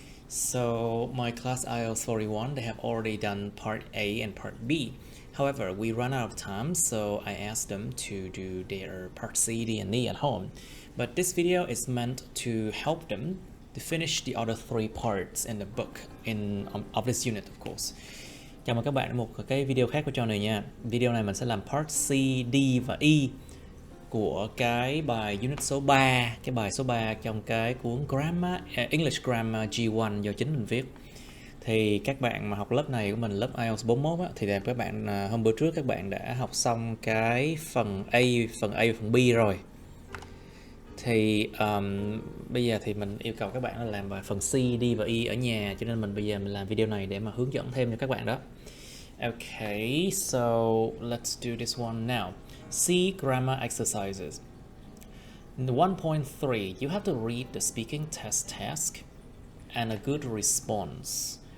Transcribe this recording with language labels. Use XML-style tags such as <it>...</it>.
<en>So my class IELTS 41, they have already done part A and part B. However, we run out of time, so I asked them to do their part C, D, and E at home. But this video is meant to help them to finish the other three parts in the book of this unit, of course.</en> <vi>Chào mừng các bạn đến một cái video khác của Johnny nha. Video này mình sẽ làm part C, D và E của cái bài unit số 3, cái bài số 3 trong cái cuốn English Grammar G1 do chính mình viết. Thì các bạn mà học lớp này của mình, lớp IELTS 41 á, thì các bạn hôm bữa trước các bạn đã học xong cái phần A và phần B rồi. Thì bây giờ thì mình yêu cầu các bạn là làm bài phần C, D và E ở nhà, cho nên bây giờ mình làm video này để mà hướng dẫn thêm cho các bạn đó.</vi> <en>Okay, so let's do this one now. C grammar exercises. 1.3, you have to read the speaking test task and a good response.</en>